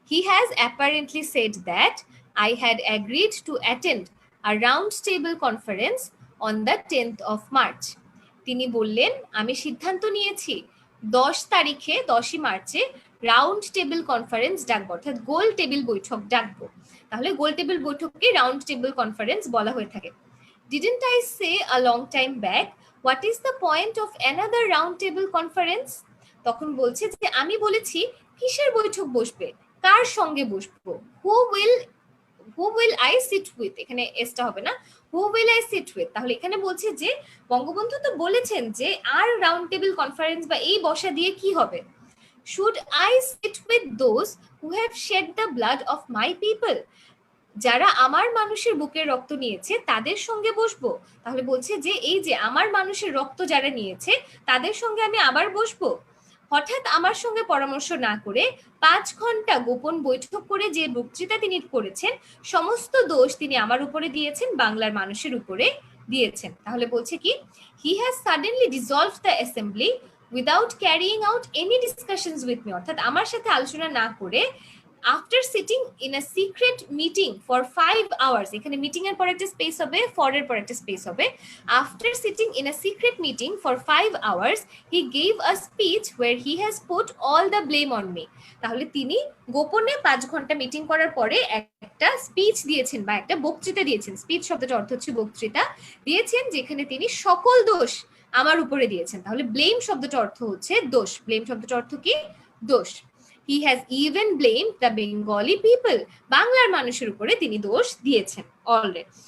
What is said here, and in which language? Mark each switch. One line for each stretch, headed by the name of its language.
English: has apparently said that I had agreed to attend a round table conference on the 10th of March.
Bangla: তিনি বললেন আমি সিদ্ধান্ত নিয়েছি 10 তারিখে 10ই মার্চে রাউন্ড টেবিল কনফারেন্স ডাকবো, অর্থাৎ গোল টেবিল বৈঠক ডাকবো। তাহলে গোল টেবিল বৈঠককে রাউন্ড টেবিল কনফারেন্স বলা হয়ে থাকে।
English: Didn't I say a long time back what is the point of another round table conference?
Bangla: তখন বলছে যে আমি বলেছি কিসের বৈঠক বসবে, কার সঙ্গে বসবো,
English: who will I sit with,
Bangla: এখানে এসটা হবে না, who will I sit with। তাহলে এখানে বলছে যে বঙ্গবন্ধু তো বলেছেন যে আর রাউন্ড টেবিল কনফারেন্স বা এই বসা দিয়ে কি হবে,
English: should I sit with those who have shed the blood of my people,
Bangla: যারা আমার মানুষের বুকের রক্ত নিয়েছে তাদের সঙ্গে বসবো। তাহলে বলছে যে এই যে আমার মানুষের রক্ত যারা নিয়েছে তাদের সঙ্গে আমি আবার বসবো। হঠাৎ আমার সঙ্গে পরামর্শ না করে 5 ঘন্টা গোপন বৈঠক করে যে বক্তৃতা তিনি করেছেন সমস্ত দোষ তিনি আমার উপরে দিয়েছেন, বাংলার মানুষের উপরে দিয়েছেন। তাহলে বলছে কি,
English: he has suddenly dissolved the assembly without carrying out any discussions with me,
Bangla: অর্থাৎ আমার সাথে আলোচনা না করে
English: after sitting in a secret meeting for 5 hours,
Bangla: এখানে মিটিং এর পর একটা স্পেস হবে,
English: For এর পর একটা স্পেস হবে, after sitting in a secret meeting for 5 hours he gave a speech where he has put all the blame on me।
Bangla: তাহলে তিনি গোপনে 5 ঘন্টা মিটিং করার পরে একটা স্পিচ দিয়েছেন বা একটা বক্তৃতা দিয়েছেন, স্পিচ শব্দটার অর্থ হচ্ছে বক্তৃতা দিয়েছেন, যেখানে তিনি সকল দোষ আমার উপরে দিয়েছেন। তাহলে ব্লেম শব্দটার অর্থ হচ্ছে দোষ, ব্লেম শব্দটার অর্থ কি, দোষ।
English: He has even blamed the Bengali people,
Bangla: বাংলার মানুষের উপরে তিনি দোষ দিয়েছেন অলরেডি।